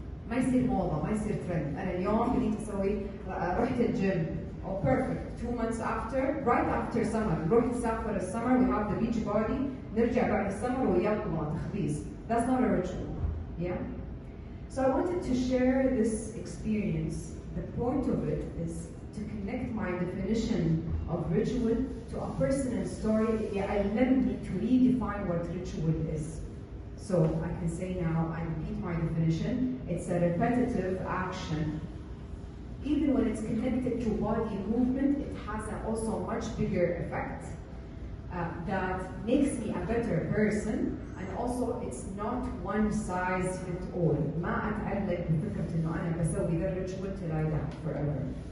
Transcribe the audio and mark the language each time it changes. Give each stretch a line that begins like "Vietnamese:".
Arabic: ما يصير موضة, ما يصير ترند. أنا اليوم بديت أسوي رحت الجيم.
English: Oh, perfect. 2 months after, right after summer,
Arabic: نروح نسافر السمر,
English: we have the beach body,
Arabic: نرجع بعد السمر ويلا تخبيص.
English: That's not a ritual, yeah? So I wanted to share this experience. The point of it is to connect my definition of ritual to a personal story,
Arabic: يعلمني
English: to redefine what ritual is. So I can say now, I repeat my definition, it's a repetitive action. Even when it's connected to body movement, it has also much bigger effect that makes me a better person, and also it's not one size fits all.
Arabic: ما أتعلق بفكرة إنه أنا بسوي ذا ritual
English: till I die forever.